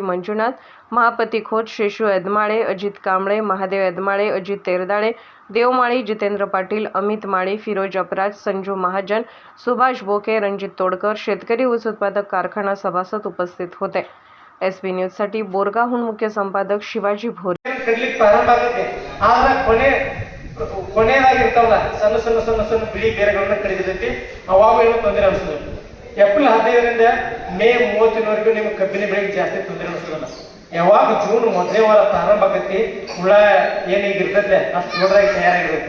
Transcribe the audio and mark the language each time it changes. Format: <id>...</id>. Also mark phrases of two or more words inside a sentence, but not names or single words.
<mr>मंजुनाथ, महापती खोत, शेषू एदमाळे, अजित कांबळे, महादेव एदमाळे, अजित तेरदाळे, देवमाळी, जितेंद्र पाटील, अमित माळी, फिरोज अपराज, संजू महाजन, सुभाष बोके, रणजित तोडकर, शेतकरी ऊस उत्पादक कारखाना सभासद उपस्थित होते. SB ನ್ಯೂಸ್साठी बोरगावहून मुख्य संपादक ಶಿವಾಜಿ ಭೋರೆ.</mr> <kn>ಕಡ್ಲಿಕ್ಕೆ ಪ್ರಾರಂಭ ಆಗುತ್ತೆ, ಆದ್ರೆ ಕೊನೆಯದಾಗಿರ್ತಾವಲ್ಲ ಸಣ್ಣ ಸಣ್ಣ ಸಣ್ಣ ಸಣ್ಣ ಬಿಳಿ ಬೇರೆಗಳನ್ನ ಕಡಿದಿರ್ತೈತಿ. ಅವಾಗ ಏನೋ ತೊಂದರೆ ಅನಿಸ್ತದೆ. ಏಪ್ರಿಲ್ 15ರಿಂದ ಮೇ 30ವರೆಗೂ ನಿಮ್ಗೆ ಕಬ್ಬಿನ ಬೆಳೆಗೆ ಜಾಸ್ತಿ ತೊಂದರೆ ಅನಿಸೋದಿಲ್ಲ. ಯಾವಾಗ ಜೂನ್ ಮೊದಲನೇ ವಾರ ಪ್ರಾರಂಭ ಆಗತ್ತೆ, ಹುಳ ಏನಿಗಿರ್ತದೆ ಅಷ್ಟು ದೊಡ್ಡದಾಗಿ ತಯಾರಾಗಿರುತ್ತೆ.</kn>